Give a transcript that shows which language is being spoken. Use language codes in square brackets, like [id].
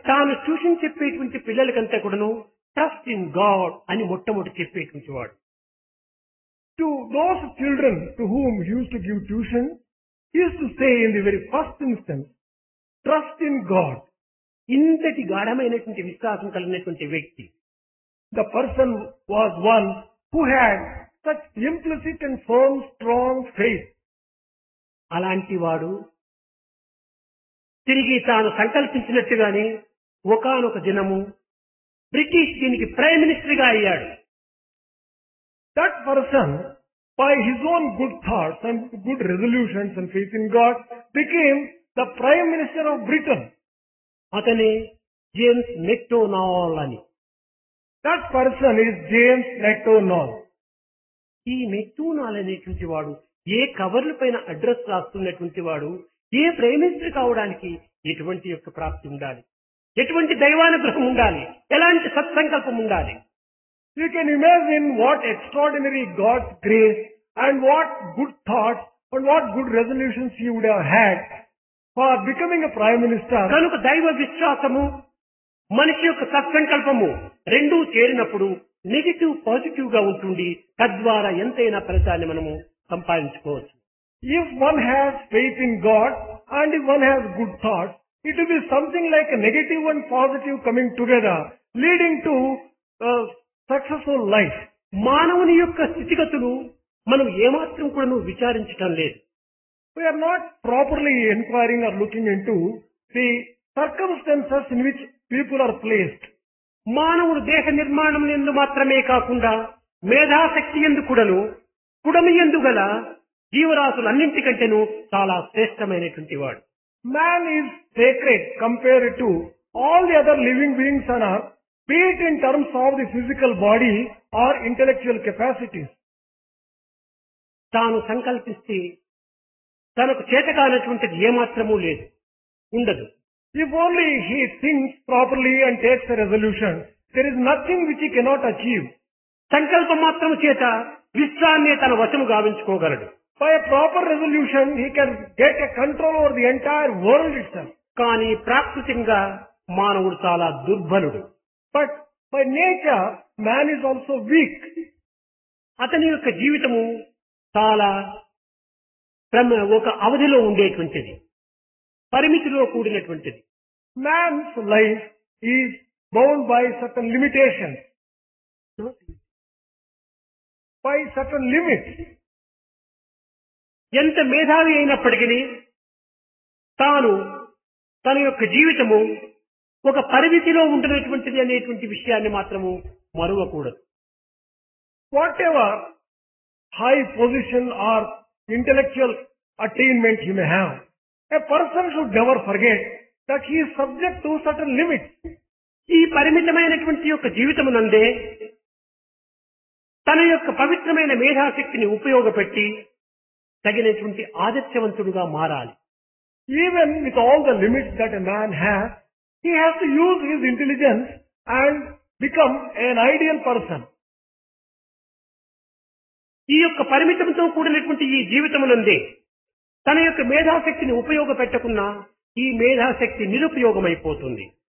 [te] తాను ట్యూషన్ చెప్పేటువంటి పిల్లలకంతా కూడాను [en] trust in God [te] అని మొట్టమొదటి చెప్పేటువంటి వాడు. [en] To those children to whom he used to give tuition, he used to say in the very first instance, "Trust in God." [te] ఇంతటి గాఢమైనటువంటి విశ్వాసం కలిగినటువంటి వ్యక్తి. [en] The person was one who had such implicit and firm, strong faith. [te] అలాంటి వాడు తిరిగి తాను సంకల్పించినట్టుగానే ఒకానొక దినము బ్రిటిష్ దీనికి ప్రైమ్ మినిస్టర్ గా అయ్యాడు. [en] That person, by his own good thoughts and good resolutions and faith in God, became the Prime Minister of Britain. [te] అతనే జేమ్స్ మెక్డొనాల్డ్ అని. [en] That person is James Macdonald. [te] ఈ మెక్డొనాల్డ్ అనేటువంటి వాడు ఏ కవర్ల పైన address రాస్తున్నటువంటి వాడు ఏ prime minister కావడానికి ఎటువంటి యొక్క ప్రాప్తి ఉండాలి, ఎటువంటి దైవానుగ్రహం ఉండాలి, ఎలాంటి సత్సంకల్పం ఉండాలి. [en] You can imagine what extraordinary God's grace and what good thoughts and what good resolutions he would have had for becoming a Prime Minister. [te] కనుక దైవ విశ్వాసము మనిషి యొక్క సత్సంకల్పము రెండూ చేరినప్పుడు నెగిటివ్ పాజిటివ్ గా ఉంటుంది. తద్వారా ఎంతైనా ఫలితాన్ని మనము సంపాదించుకోవచ్చు. [en] If one has faith in God and if one has good thoughts, it will be something like a negative and positive coming together, leading to a successful life. [te] మానవుని యొక్క స్థితిగతులు మనం ఏమాత్రం కూడా విచారించటం లేదు. [en] We are not properly inquiring or looking into the circumstances in which people are placed. [te] మానవుడు దేహ నిర్మాణం ఎందు మాత్రమే కాకుండా మేధాశక్తి ఎందు కూడాను కుడమి ఎందు గల జీవరాశులన్నింటికంటేను చాలా శ్రేష్టమైనటువంటి వాడు. [en] Man is sacred compared to all the other living beings on earth, be it in terms of the physical body or intellectual capacities. [te] తాను సంకల్పిస్తే తనకు చేతకానటువంటిది ఏమాత్రమూ లేదు, ఉండదు. [en] If only he thinks properly and takes a resolution, there is nothing which he cannot achieve. [te] సంకల్ప మాత్రము చేత విశ్వాన్ని తన వశము గావించుకోగలడు. [en] By a proper resolution, he can get a control over the entire world itself. [te] కానీ ప్రాకృతికంగా మానవుడు చాలా దుర్బలుడు. [en] But by nature, man is also weak. [te] అతని యొక్క జీవితము చాలా ఒక అవధిలో ఉండేటువంటిది, పరిమితిలో కూడినటువంటిది. [en] Man's life is bound by certain limitations, by certain limits. [te] ఎంత మేధావి అయినప్పటికీ తాను తన యొక్క జీవితము ఒక పరిమితిలో ఉంటున్నటువంటిది అనేటువంటి విషయాన్ని మాత్రము మరువకూడదు. [en] Whatever high position or intellectual attainment he may have, a person should never forget that he is subject to certain limits. [te] ఈ పరిమితమైనటువంటి యొక్క జీవితమునందే తన యొక్క పవిత్రమైన మేధాశక్తిని ఉపయోగపెట్టి తగినటువంటి ఆదర్శవంతుడుగా మారాలి. [en] Even with all the limits that a man has, he has to use his intelligence and become an ideal person. [te] ఈ యొక్క పరిమితంతో కూడినటువంటి ఈ జీవితమునందే తన యొక్క మేధాశక్తిని ఉపయోగపెట్టకున్నా ఈ మేధాశక్తి నిరుపయోగమైపోతుంది.